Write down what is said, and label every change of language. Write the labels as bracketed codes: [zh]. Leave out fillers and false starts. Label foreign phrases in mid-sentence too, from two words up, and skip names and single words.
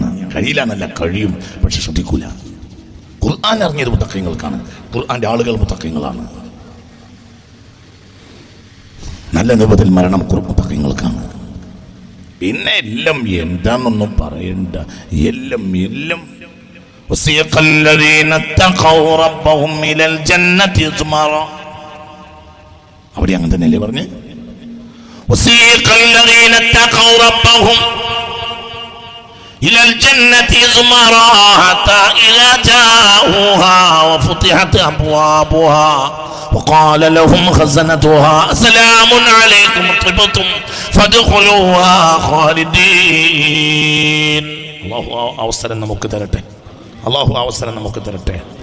[ml] കഴിയില്ല എന്നല്ല, കഴിയും, പക്ഷെ ശ്രദ്ധിക്കൂല. ഖുർആൻ ഇറങ്ങിയത് മുത്തഖിങ്ങൾക്കാണ്. ഖുർആന്റെ ആളുകൾ മുത്തഖിങ്ങളാണ്. നല്ല രൂപത്തിൽ മരണം മുത്തഖിങ്ങൾക്കാണ്. പിന്നെ എല്ലാം എന്താണെന്നൊന്നും പറയണ്ട. [ar] എല്ലാം وسيق الذين اتقوا ربهم إلى الجنة زمرا. [ml] അവിടെ അങ്ങനെ തന്നെയല്ലേ പറഞ്ഞേ? [ar] وسيق الذين اتقوا ربهم إلى الجنة زمرا حتى إذا جاءوها وفتحت أبوابها وقال لهم خزنتها سلام عليكم طبتم فادخلوها خالدين. [ml] അല്ലാഹു അവസരം നമുക്ക് തരട്ടെ.